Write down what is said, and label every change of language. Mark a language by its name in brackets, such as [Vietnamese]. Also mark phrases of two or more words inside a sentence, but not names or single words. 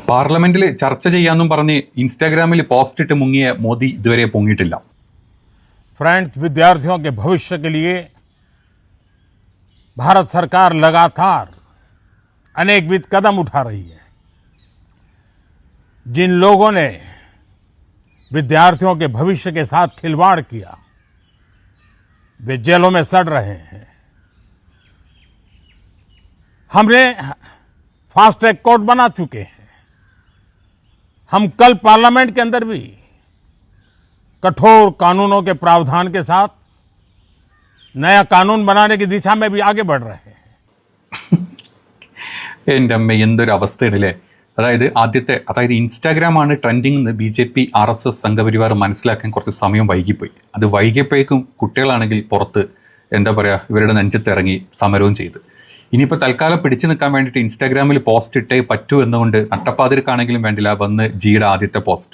[Malayalam] പാർലമെന്റിൽ ചർച്ച ചെയ്യാന്നും പറഞ്ഞ് ഇൻസ്റ്റാഗ്രാമിൽ പോസ്റ്റ് ഇട്ട് मुंगिയ മോദി ഇതുവരെ പൊങ്ങിയിട്ടില്ല. [Hindi] फ्रेंड्स, विद्यार्थियों के भविष्य के लिए भारत सरकार लगातार अनेकविध कदम उठा रही है. जिन लोगों ने विद्यार्थियों के भविष्य के साथ खिलवाड़ किया वे जेलों में सड़ रहे हैं. हमने [English] fast track court [Hindi] बना चुके हैं. हम कल पार्लियामेंट के अंदर भी कठोर कानूनों के प्रावधान के साथ नया कानून बनाने की दिशा में भी आगे बढ़ रहे हैं. [Malayalam] എൻ്റെ അമ്മ എന്തൊരു അവസ്ഥയിടല്ലേ. അതായത് ഇൻസ്റ്റാഗ്രാമാണ് ട്രെൻഡിങ് എന്ന് BJP RSS സംഘപരിവാർ മനസ്സിലാക്കാൻ കുറച്ച് സമയം വൈകിപ്പോയി. അത് വൈകിയപ്പോഴേക്കും കുട്ടികളാണെങ്കിൽ പുറത്ത് എന്താ പറയുക ഇവരുടെ നെഞ്ചത്തിറങ്ങി സമരവും ചെയ്ത്. ഇനിയിപ്പോൾ തൽക്കാലം പിടിച്ചു നിൽക്കാൻ വേണ്ടിയിട്ട് ഇൻസ്റ്റാഗ്രാമിൽ പോസ്റ്റ് ഇട്ടേ പറ്റൂ എന്നുകൊണ്ട് നട്ടപ്പാതിരക്കാണെങ്കിലും വേണ്ടില്ല വന്ന് ജിയുടെ ആദ്യത്തെ പോസ്റ്റ്.